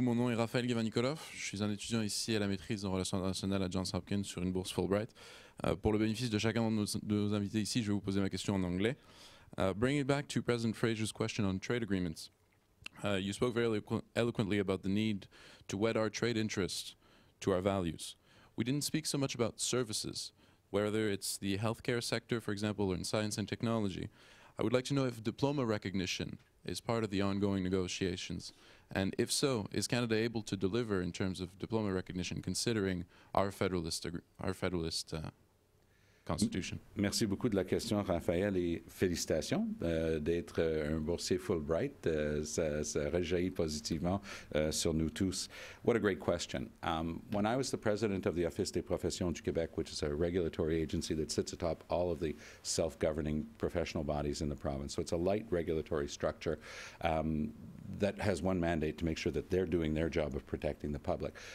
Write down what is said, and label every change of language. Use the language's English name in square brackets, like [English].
[French] Mon nom est Raphaël Guévan-Nicolov. Je suis un étudiant ici à la maîtrise en relations internationales à Johns Hopkins sur une bourse Fulbright. Pour le bénéfice de chacun de nos invités ici, je vais vous poser ma question en anglais. [English] Bringing it back to President Fraser's question on trade agreements, you spoke very eloquently about the need to wed our trade interests to our values. We didn't speak so much about services, whether it's the healthcare sector, for example, or in science and technology. I would like to know if diploma recognition is part of the ongoing negotiations. And if so, is Canada able to deliver in terms of diploma recognition, considering our federalist Constitution? [French] Merci beaucoup de la question, Raphaël, et félicitations d'être un boursier Fulbright. Ça rejaillit positivement sur nous tous. [English] What a great question. When I was the president of the Office des Professions du Québec, which is a regulatory agency that sits atop all of the self-governing professional bodies in the province, so it's a light regulatory structure that has one mandate to make sure that they're doing their job of protecting the public.